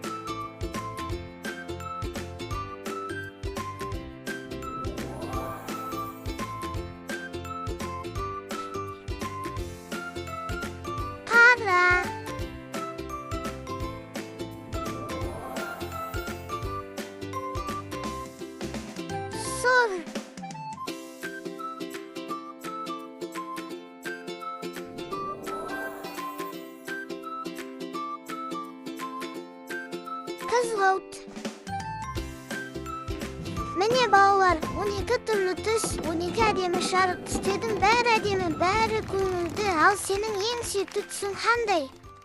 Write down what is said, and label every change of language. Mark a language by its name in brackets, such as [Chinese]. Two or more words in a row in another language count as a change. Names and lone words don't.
[Kazakh] қара, сұр, қызғылт. Міне балалар, 12 türlü түс, 12 әдемі жарық түстердің бәрі әдемі, бәрі көңілді. Ал сенің ең сүйікті түсің қандай?